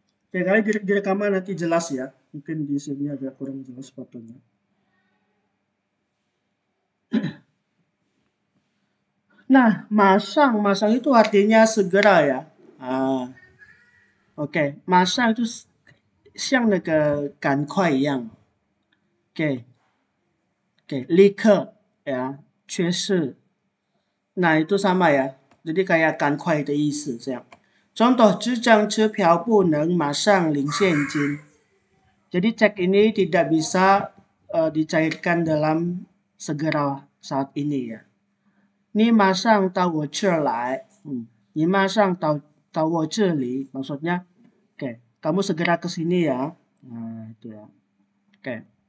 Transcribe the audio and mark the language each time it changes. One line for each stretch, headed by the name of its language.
Indonesian: Oke, kali di rekaman nanti jelas ya. Mungkin di sini agak kurang jelas fotonya. Nah, masang itu artinya segera ya.
Chinese: OK， 马上就是像那个赶快一样。 OK， 立刻ya， 缺失。
Indonesian: Nah itu sama ya. Jadi kayak
Chinese: 赶快的意思
Indonesian: 这样。
Chinese: Contoh 这张支票不能马上领现金。
Indonesian: Jadi cek ini tidak bisa dicairkan dalam segera saat ini ya.
Chinese: 你马上到我这来。你马上到我这里.
Indonesian: Maksudnya, oke, kamu segera ke sini ya. Nah, itu ya. Oke.